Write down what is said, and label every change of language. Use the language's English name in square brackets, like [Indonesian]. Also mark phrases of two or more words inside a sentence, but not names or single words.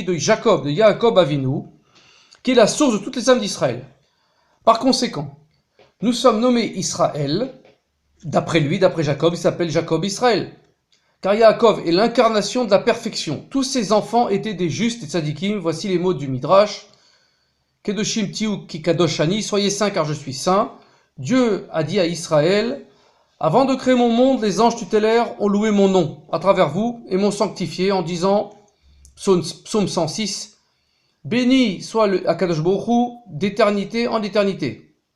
[French] De Jacob, de Yaakov Avinu, qui est la source de toutes les âmes d'Israël. Par conséquent, nous sommes nommés Israël, d'après lui, d'après Jacob, il s'appelle Jacob Israël. car Yaakov est l'incarnation de la perfection. Tous ses enfants étaient des justes et tzadikim. Voici les mots du Midrash. [Hebrew] קדושים תהיו כי קדוש אני, [French] soyez saints car je suis saint. Dieu a dit à Israël, avant de créer mon monde, les anges tutélaires ont loué mon nom à travers vous et m'ont sanctifié en disant, psaume 106, béni soit le [Hebrew] Akadosh Baruch Hu [French] d'éternité en éternité.